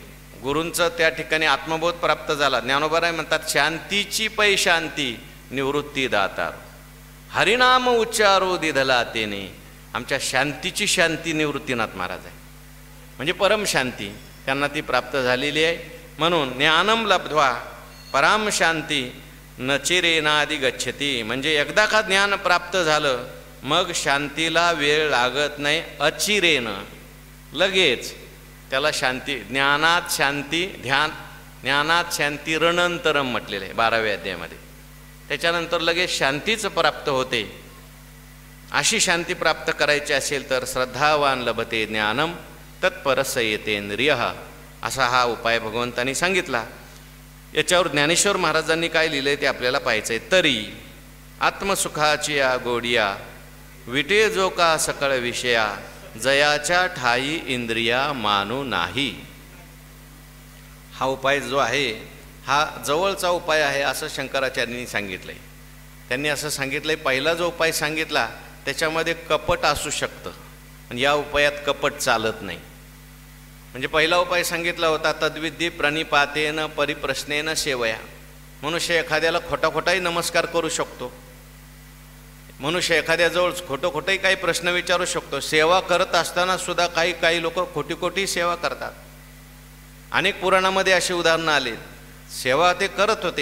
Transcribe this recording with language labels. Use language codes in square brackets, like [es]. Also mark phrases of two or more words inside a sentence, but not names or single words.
[mr] गुरूंचं त्या ठिकाणी आत्मबोध प्राप्त झाला. ज्ञानोबराय म्हणतात शांतीची पै शांती निवृत्ती दातार, हरिनाम उच्चारो दिधला तेने. आमच्या शांतीची शांती निवृत्तीनाथ महाराज आहे, म्हणजे परम शांती त्यांना ती प्राप्त झालेली आहे. [sa] म्हणून ज्ञानम लब्ध्वा पराम शांती नचिरेनादि गच्छती. [mr] म्हणजे एकदा का ज्ञान प्राप्त झालं मग शांतीला वेळ लागत नाही. अचिरेनं लगेच त्याला शांती. [sa] ज्ञानात शांती ध्यान, ज्ञानात शांती रणंतरम [mr] म्हटलेलं आहे 12व्या अध्यायामध्ये. त्याच्यानंतर लगेच शांतीच प्राप्त होते. अशी शांती प्राप्त करायची असेल तर [sa] श्रद्धावान लभते ज्ञानम तत्परस येतेंद्रियः, [mr] असा हा उपाय भगवंतांनी सांगितला. याच्यावर ज्ञानेश्वर महाराजांनी काय लिहिलं आहे ते आपल्याला पाहायचं आहे. तरी आत्मसुखाची या गोडिया विटे जो का सकळ विषया, जयाच्या ठाई इंद्रिया मानू नाही. हा उपाय जो आहे हा जवळचा उपाय आहे असं शंकराचार्यांनी सांगितलं आहे. त्यांनी असं सांगितलं आहे, पहिला जो उपाय सांगितला त्याच्यामध्ये कपट असू शकतं, पण या उपायात कपट चालत नाही. म्हणजे पहिला उपाय सांगितला होता [sa] तद्विद्धी प्रणिपातेन परिप्रश्नेन सेवया. [mr] मनुष्य एखाद्याला खोटा खोटाही नमस्कार करू शकतो, मनुष्य एखाद्याजवळ खोटंही काही प्रश्न विचारू शकतो. सेवा करत असताना सुद्धा काही लोक खोटी सेवा करतात. अनेक पुराणामध्ये अशी उदाहरणं आली. सेवा ते करत होते.